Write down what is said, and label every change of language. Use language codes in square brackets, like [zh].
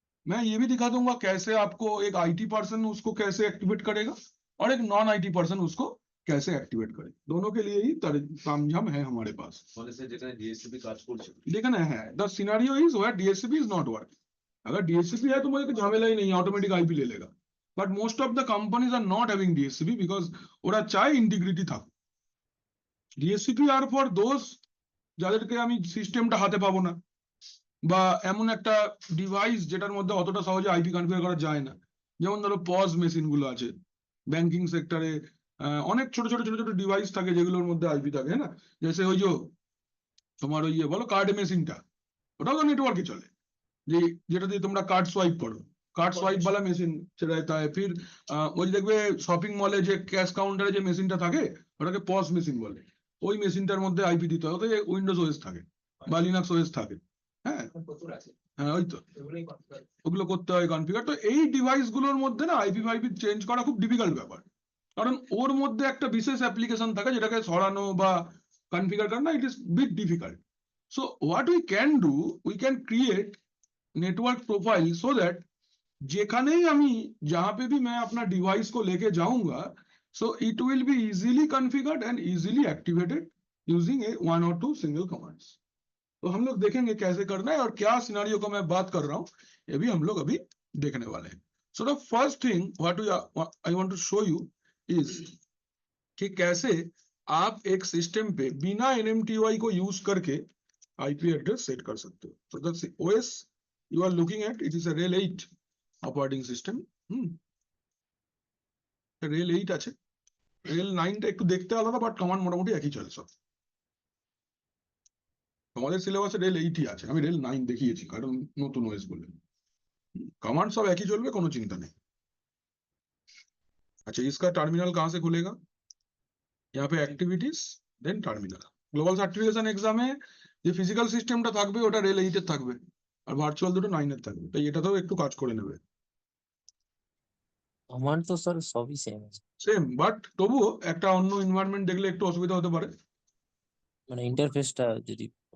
[hi] मैं ये भी दिखा दूंगा कैसे आपको एक IT पर्सन उसको कैसे एक्टिवेट करेगा और एक नॉन IT पर्सन उसको कैसे एक्टिवेट करेगा, दोनों के लिए ही तामझाम है हमारे पास। [en] लेकिन है the scenario is where DHCP is not working. [hi] अगर DHCP है तो मुझे कोई झमेला ही नहीं है, ऑटोमेटिक IP ले लेगा। [en] But most of the companies are not having DHCP because [bn] ওরা চায় ইন্টিগ্রিটি থাকুক। [en] DHCP are for those [bn] যাদেরকে আমি সিস্টেমটা হাতে পাবো না, বা এমন একটা ডিভাইস যেটার মধ্যে অতটা সহজে আইপি কনফিগার করা যায় না, যেমন ধরো পজ মেশিন গুলো আছে ব্যাংকিং সেক্টরে, অনেক ছোট ছোট ছোট ছোট ডিভাইস থাকে যেগুলোর মধ্যে আইপি থাকে, না জেসে ওই যে তোমার ওই বলো কার্ড মেশিনটা, ওটাও তো নেটওয়ার্কে চলে, যেটা দিয়ে তোমরা কার্ড সোয়াইপ করো, [hi] कार्ड स्वाइप वाला [bn] মেশিন [hi] रहता है, [bn] फिर ওই দেখবে শপিং মলে যে ক্যাশ কাউন্টারে যে মেশিনটা থাকে ওটাকে পজ মেশিন বলে, ওই মেশিনটার মধ্যে আইপি দিতে হয়, ওতে উইন্ডোজ ওএস থাকে বা লিনাক্স ওএস থাকে। হ্যাঁ প্রচুর আছে, হ্যাঁ ওই তো এগুলোই configure। ওগুলো করতে হয় কনফিগার। তো এই ডিভাইস গুলোর মধ্যে না আইপি ফাইপি চেঞ্জ করা খুব ডিফিকাল্ট ব্যাপার, কারণ ওর মধ্যে একটা বিশেষ অ্যাপ্লিকেশন থাকে যেটাকে সরানো বা কনফিগার করা, [en] It is bit difficult. So what we can do, we can create network profile so that [bn] যেখানেই আমি [hi] जहां पे भी मैं अपना डिवाइस को लेके जाऊंगा, [en] so it will be easily configured and easily activated using a one or two single commands। [hi] तो हम लोग देखेंगे कैसे करना है और क्या सिनेरियो को मैं बात कर रहा हूं, ये भी हम लोग अभी देखने वाले हैं। [en] so the first thing what I want to show you is [hi] कि कैसे आप एक सिस्टम पे बिना NMTY को यूज करके आईपी एड्रेस सेट कर सकते हो। [en] तो the OS you are looking at, it is a RHEL 8 operating system. [bn] RHEL 8 আছে, RHEL 9 টা একটু দেখতে আলাদা, বাট কমান্ড মোটামুটি একই চলে সব। আমাদের সিলেবাসে RHEL 8 ই আছে, আমি RHEL 9 দেখিয়েছি কারণ নতুন ওএস বলে। [hi] कमांड सब एक ही चलবে, [bn] কোনো চিন্তা নেই। [hi] अच्छा, इसका टर्मिनल कहां से खुलेगा? यहाँ पे activities then terminal. [bn] Global certification এক্সামে যে ফিজিক্যাল সিস্টেমটা থাকবে ওটা RHEL 8 এর থাকবে, আর ভার্চুয়াল দুটো 9 এর থাকবে, তাই এটাতেও একটু কাজ করে নেবে। কমান্ড তো স্যার সবই সেম আছে, সেম, বাট তবুও একটা অন্য এনভায়রনমেন্ট দেখলে একটু অসুবিধা হতে পারে। মানে ইন্টারফেসটা যদি